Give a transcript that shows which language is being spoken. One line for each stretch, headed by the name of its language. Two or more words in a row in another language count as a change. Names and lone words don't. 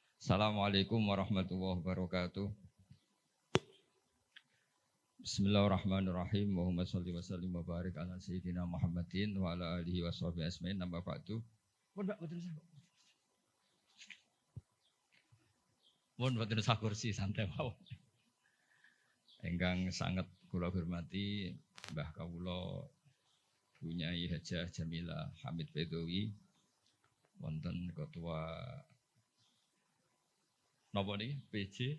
Arabic: السلام عليكم ورحمة الله وبركاته. بسم الله الرحمن الرحيم. اللهم صل وسلم وبارك على سيدنا محمد وعلى آله وصحبه أجمعين. نمبه بعد.
Javanese: Mun boten usah kursi santai mawon. Ingkang sangat kula hormati Mbah Kawula Bunyai Hajah Jamilah Hamid Bedowi wonten ketua napa niki PJ.